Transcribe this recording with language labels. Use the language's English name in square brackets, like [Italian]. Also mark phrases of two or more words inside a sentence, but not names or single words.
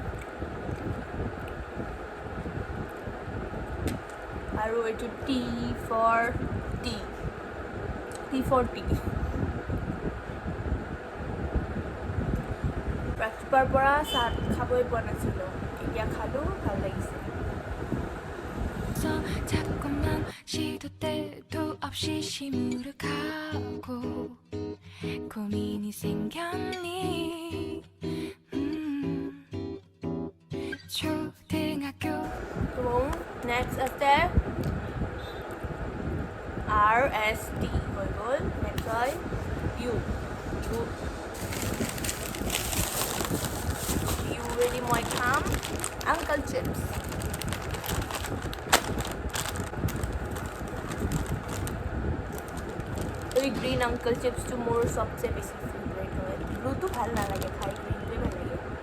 [Assamese] আৰু এইটো [English] T for tea [Assamese] ৰাতিপুৱাৰ পৰা চাহ খাবই পোৱা নাছিলোঁ এতিয়া খালোঁ ভাল লাগিছে [Korean] 자꾸만 시도 때도 없이 시무룩하고 고민이 생겼니 초등학교 [Assamese] তো নেক্সট আছে RST হৈ গ'ল নেক্সট হয় ইউ বুলি মই খাম আংকল চিপছ এই গ্ৰীণ আংকল চিপছটো মোৰ চবচে বেছি ফেভৰেট হয় ব্লুটো ভাল নালাগে খাই গ্ৰীণটোৱে ভাল লাগে